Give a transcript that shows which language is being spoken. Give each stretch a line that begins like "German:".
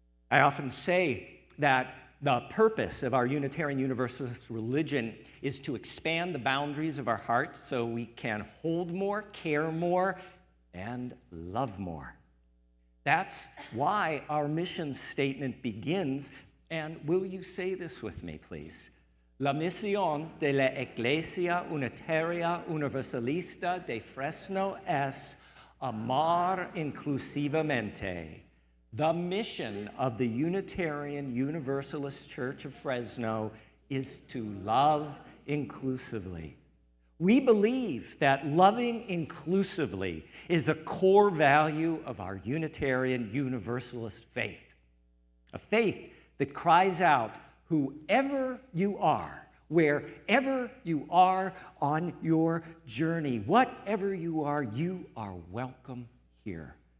English: I often say that the purpose of our Unitarian Universalist religion is to expand the boundaries of our heart so we can hold more, care more, and love more. That's why our mission statement begins, and will you say this with me, please?
Spanish: La misión de la Iglesia Unitaria Universalista de Fresno es amar inclusivamente.
English: The mission of the Unitarian Universalist Church of Fresno is to love inclusively. We believe that loving inclusively is a core value of our Unitarian Universalist faith, a faith that cries out, whoever you are, wherever you are on your journey, whatever you are welcome here.